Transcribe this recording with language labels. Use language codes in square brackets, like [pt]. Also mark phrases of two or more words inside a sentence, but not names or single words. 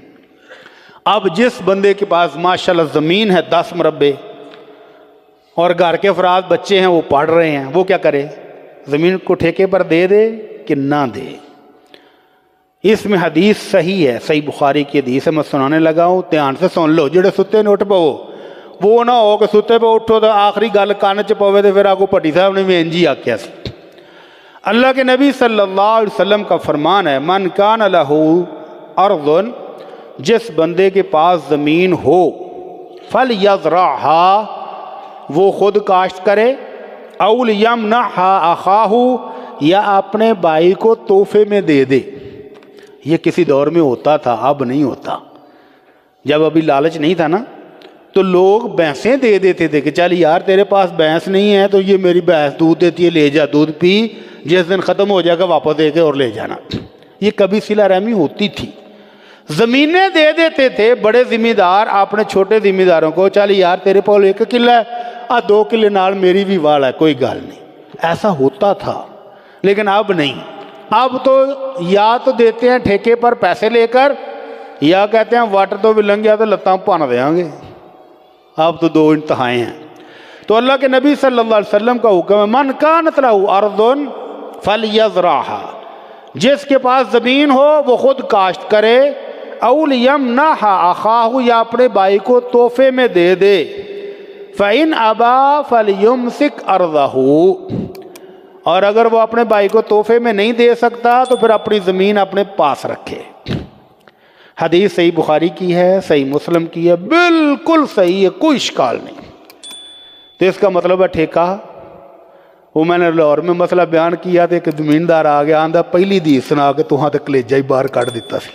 [ur] اب جس بندے کے پاس ماشاءاللہ زمین ہے 10 مربع اور گھر کے افراد بچے ہیں وہ پڑھ رہے ہیں, وہ کیا کرے؟ زمین کو ٹھیکے پر دے دے کہ نہ دے؟ اس میں حدیث صحیح ہے, صحیح بخاری کی حدیث ہے, میں سنانے لگا ہوں, دھیان سے سن لو. [pa] جڑے ستے نے اٹھ پو, وہ نہ ہو کہ ستے پہ اٹھو تو آخری گل کان چ پوے تو پھر آگو پٹی صاحب نے بھی انجی آکھیا سی. [ur] اللہ کے نبی صلی اللہ علیہ وسلم کا فرمان ہے, [ar] من کان لہ ارض, [ur] جس بندے کے پاس زمین ہو, فلیزرعھا, وہ خود کاشت کرے, [ar] او لیمنعھا اخاہ, [ur] یا اپنے بھائی کو تحفے میں دے دے. یہ کسی دور میں ہوتا تھا, اب نہیں ہوتا. جب ابھی لالچ نہیں تھا نا تو لوگ بھینسیں دے دیتے تھے کہ چل یار تیرے پاس بھینس نہیں ہے تو یہ میری بھینس دودھ دیتی ہے, لے جا دودھ پی, جس دن ختم ہو جائے گا واپس دے کے اور لے جانا. یہ کبھی صلہ رحمی ہوتی تھی. زمینیں دے دیتے تھے بڑے ذمہ دار اپنے چھوٹے ذمہ داروں کو، چل یار تیرے پاس 1 کلہ ہے, [pa] 2 کلے نال [ur] میری بھی وال ہے, [pa] کوئی گل نہیں, [ur] ایسا ہوتا تھا. لیکن اب نہیں، اب تو یا تو دیتے ہیں ٹھیکے پر پیسے لیکر، یا کہتے ہیں واٹر تو بھی لنگھ گیا تو [pa] لتاں بھن [ur] دیں گے. اب تو 2 انتہائیں ہیں. تو اللہ کے نبی [ar] صلى الله عليه وسلم [ur] کا حکم ہے, [ar] من كانت له أرض فليزرعها, [ur] جسکے پاس زمین ہو وہ خود کاشت کرے, [ar] أو ليمنحها أخاه, [ur] یا اپنے بھائی کو تحفے میں دے دے, [ar] فإن أبى فليمسك أرضه, [ur] اور اگر وہ اپنے بھائی کو تحفے میں نہیں دے سکتا تو پھر اپنی زمین اپنے پاس رکھے. حدیث صحیح بخاری کی ہے، صحیح مسلم کی ہے، بالکل صحیح ہے، کوئی اشکال نہیں. تو اسکا مطلب ہے ٹھیکہ. وہ میں نے لاہور میں مسئلہ بیان کیا تو ایک زمیندار آ گیا, [pa] آندا پہلی حدیث سنا کے تہاں تو کلیجہ ہی باہر کڈھ دتا سی.